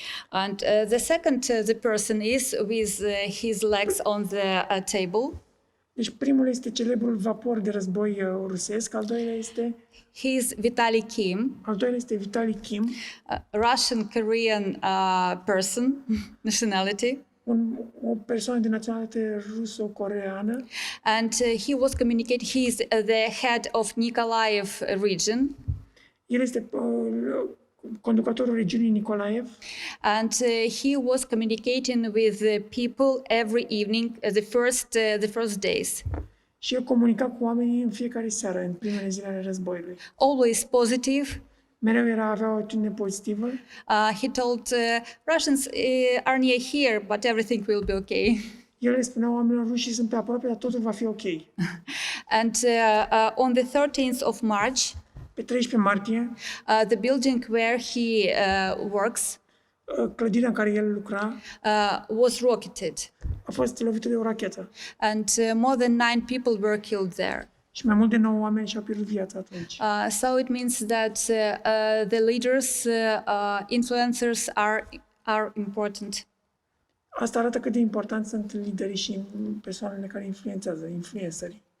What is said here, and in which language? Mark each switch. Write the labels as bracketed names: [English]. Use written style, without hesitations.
[English] And the second, the person is with his legs on the table. [Romanian] Deci primul este celebrul vapor de război rusesc, al doilea este Vitaly Kim. Al doilea este Vitaly Kim, [English] Russian-Korean person, nationality. [Romanian] O persoană de naționalitate ruso-coreeană. [English] And he was he is the head of Nikolaev region. [Romanian] El este conducătorul regiunii Nikolaev. [English] And he was communicating with the people every evening, the first days. [Romanian] Și el comunica cu oamenii în fiecare seară, în primele zile ale războiului. [English] Always positive. [Romanian] Mereu avea o atitudine pozitivă. [English] He told Russians are near here, but everything will be okay. [Romanian] El le spunea oamenilor, rușii sunt pe aproape, dar totul va fi ok. [English] And on the 13th of March, [Romanian] pe 13 martie, [English] the building where he works, [Romanian] clădirea în care el lucra, [English] was rocketed. [Romanian] A fost lovită de o rachetă. [English] And more than 9 people were killed there. [Romanian] Și mai mult de 9 oameni și-au pierdut viața atunci. [English] So it means that the leaders, influencers are important. [Romanian] Asta arată cât de important sunt liderii și persoanele care influențează, influencerii.